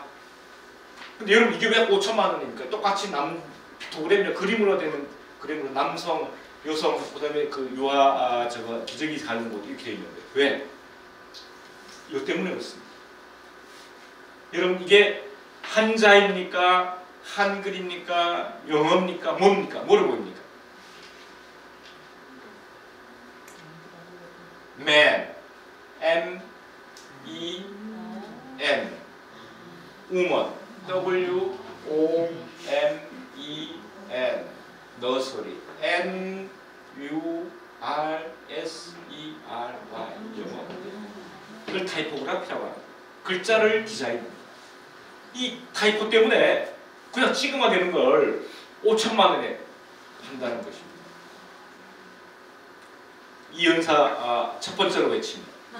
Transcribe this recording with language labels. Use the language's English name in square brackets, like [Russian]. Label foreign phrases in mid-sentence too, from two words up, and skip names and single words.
[Korean] 근데 여러분 이게 왜 5천만 원입니까? 똑같이 도그램이나 그림으로 되는 그림으로 남성, 여성, 그다음에 그 유아 저거 기저귀 가는 곳 이렇게 되어 있는데 왜? 이것 때문에 그렇습니다. 여러분 이게 한자입니까? 한글입니까? 영어입니까? 뭡니까? 뭐를 보입니까? [English] man, M-E-N, woman, W-O-M-E-N, nursery, N-U-R-S-E-R-Y, [Korean] 영어. 이걸 타이포그래피라고 합니다. 글자를 디자인합니다. 이 타이포 때문에 그냥 찍음화되는 걸 5천만 원에 판다는 것입니다. 이연사 첫 번째로 외칩니다.